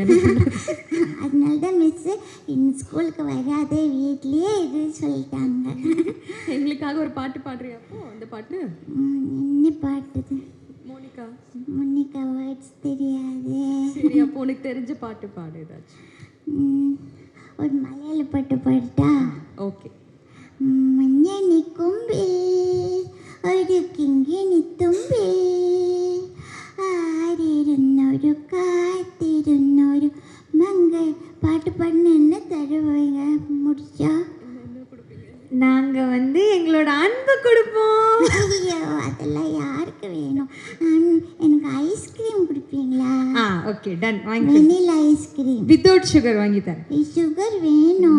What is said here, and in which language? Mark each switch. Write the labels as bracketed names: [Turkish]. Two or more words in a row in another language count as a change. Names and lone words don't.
[Tamil] அதனால தான் மிஸ்ஸு இந்த ஸ்கூலுக்கு வராத, வீட்லேயே இது சொல்லிட்டாங்க. எங்களுக்காக ஒரு பாட்டு பாடுறியா? அப்போ அந்த பாட்டு என்ன பாட்டுது? மோனிகா. மோனிகா வேர்ட்ஸ் தெரியாது. சரி, அப்போ உனக்கு தெரிஞ்ச பாட்டு பாடு ஏதாச்சும். ஒரு மலையாள பாட்டு பாடுட்டா? ஓகே. [Malayalam] മഞ്ഞണി കൊമ്പിൽ ഒരു കിങ്ങിണി തുമ്പിൽ ആരിരുന്നൊരു കാത്തിരുന്നൊരു മങ്ങൾ. പാട്ട് പാടിന് [Tamil] என்ன தருவீங்க? முடிச்சா நாங்கள் எங்களோட அன்பு கொடுப்போம். ஐயோ, அதெல்லாம் யாருக்கு வேணும்? எனக்கு ஐஸ்கிரீம் கொடுப்பீங்களா? [English] okay, done. வாங்கி. vanilla ice cream without sugar [Tamil] வாங்கி தரேன். சுகர் வேணும்.